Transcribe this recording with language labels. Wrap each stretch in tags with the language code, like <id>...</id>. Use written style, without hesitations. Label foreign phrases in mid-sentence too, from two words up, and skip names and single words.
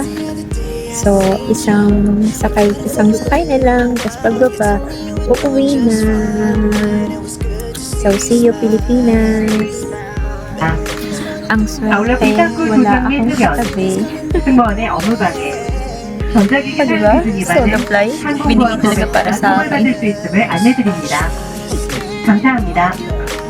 <tl>So, isang sakay na lang, tapos pagbaba, uuwi na.</tl> <en>So, see you,</en> <tl>Pilipinas! Ang</tl> <ko>아울러</ko> <tl>swerte,</tl> <ko>비상구</ko> <tl>wala</tl> <ko>조정 및</ko> <tl>akong</tl> <ko>흡연,</ko> <tl>katabi.</tl> <ko>승무원의 업무방해, 전자기기</ko> <tl>Oh, diba?</tl> <ko>사용 기준</ko> <en>Solo</en> <ko>위반은</ko> <en>flight.</en> <tl>Binigay talaga para sa</tl> <ko>처벌받을</ko> <tl>akin.</tl> <ko>수 있음을 안내드립니다. 감사합니다.</ko>